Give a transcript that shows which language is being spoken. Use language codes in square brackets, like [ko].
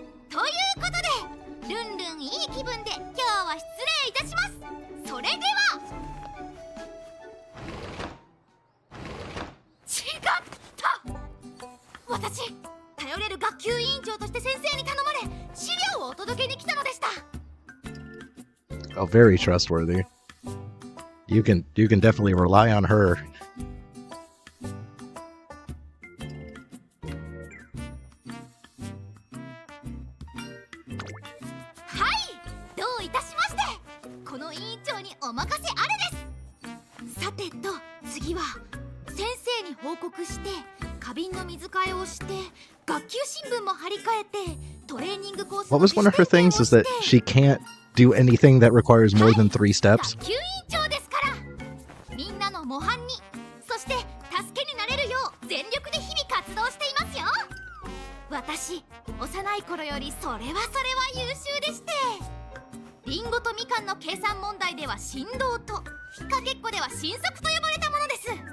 [ja] ということでルンルンいい気分で今日は失礼いたします。それでは違った私頼れる学級委員長として先生に頼まれ資料をお届けに来たのでした。 [en] Oh, very trustworthy. You can definitely rely on her. [ja] はい、どういたしまして。この委員長にお任せあれです。さてと次は先生に報告して花瓶の水替えをして学級新聞も張り替えてトレーニングコース [en] What was one of her things is that she can't do anything that requires more than 3 steps. [ja] 学級委員長ですからみんなの模範にそして助けになれるよう全力で日々活動していますよ。私幼い頃よりそれは優秀でして、リンゴとみかんの計算問題では神童とかけっこでは神速と呼ばれたものです。